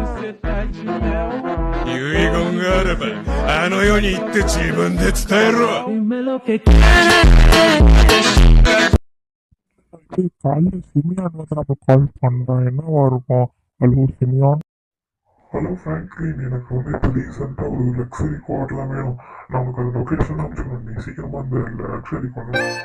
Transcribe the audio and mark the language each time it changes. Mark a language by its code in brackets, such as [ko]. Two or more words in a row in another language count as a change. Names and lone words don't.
[ja] 遺言があればあの世に行って自分で伝えろ。 [ta] காலைல சிமியான் வந்து நம்ம கால் பண்ணுறோம் என்னவா இருக்கும்? ஹலோ சிமியான். ஹலோ ஃப்ராங்க்லின், எனக்கு வந்து இப்போ ரீசெண்டாக ஒரு [en] luxury car [ta] வேணும். நான் உனக்கு அந்த லொக்கேஷன் அனுப்பிச்சிடணும். நீ சீக்கிரமாக அந்த [en] luxury card.